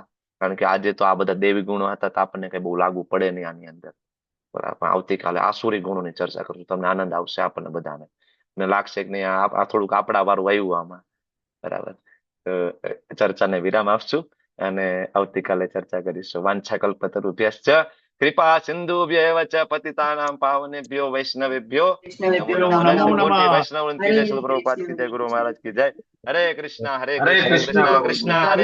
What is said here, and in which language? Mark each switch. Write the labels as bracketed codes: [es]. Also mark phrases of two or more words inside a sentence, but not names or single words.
[gu] કારણ કે આજે તો આ બધા દેવી ગુણો હતા તો આપણને કઈ બહુ લાગુ પડે નહીં આની અંદર. બરાબર, આવતીકાલે આસુરી ગુણોની ચર્ચા કરશું. તમને આનંદ આવશે આપણને બધાને. ને લાગશે કે નહીં આ થોડુંક આપણા વાળું આવ્યું આમાં. બરાબર, ચર્ચાને વિરામ આપશું અને આવતીકાલે ચર્ચા કરીશું. [sa] વાંછા કલ્પતરુભ્યશ્ચ કૃપા સિંધુભ્યૈવ ચ પતિતાનાં પાવનેભ્યો વૈષ્ણવેભ્યો નમો નમઃ. [hi] मोटी वैष्णव वंदती जय श्री प्रभुपाद की जय, गुरु महाराज की जय. [sa] હરે કૃષ્ણ હરે કૃષ્ણ કૃષ્ણ કૃષ્ણ હરે